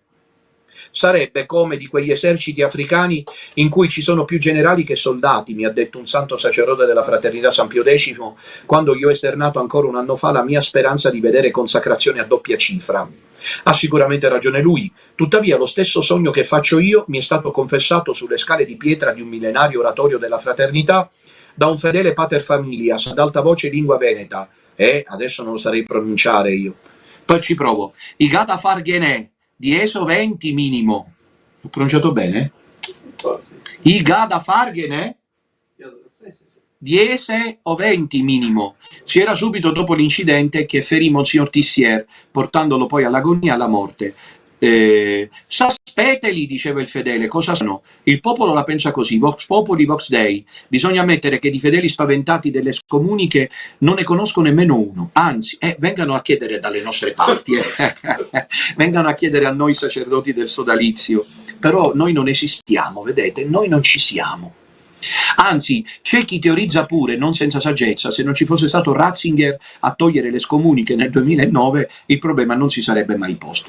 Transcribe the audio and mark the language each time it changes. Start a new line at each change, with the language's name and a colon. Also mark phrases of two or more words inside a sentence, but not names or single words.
Italian: Sarebbe come di quegli eserciti africani in cui ci sono più generali che soldati, mi ha detto un santo sacerdote della Fraternità San Pio X, quando gli ho esternato ancora un anno fa la mia speranza di vedere consacrazione a doppia cifra. Ha sicuramente ragione lui, tuttavia lo stesso sogno che faccio io mi è stato confessato sulle scale di pietra di un millenario oratorio della Fraternità da un fedele
Latin: pater familias
Italian: ad alta voce lingua veneta, adesso non lo sarei pronunciare io. Poi ci provo.
Venetian: I gada farghenè.
Italian: 10 o 20 minimo. Ho pronunciato bene?
Venetian: I gada fargene?
Italian: 10 o 20 minimo. Si era subito dopo l'incidente che ferì Monsignor Tissier, portandolo poi all'agonia e alla morte. Saspeteli, diceva il fedele, cosa sono? Il popolo la pensa così,
Latin: vox populi, vox dei.
Italian: Bisogna ammettere che di fedeli spaventati delle scomuniche non ne conosco nemmeno uno, anzi, vengano a chiedere dalle nostre parti, vengano a chiedere a noi sacerdoti del sodalizio, però noi non esistiamo, vedete, noi non ci siamo. Anzi, c'è chi teorizza pure, non senza saggezza, se non ci fosse stato Ratzinger a togliere le scomuniche nel 2009, il problema non si sarebbe mai posto.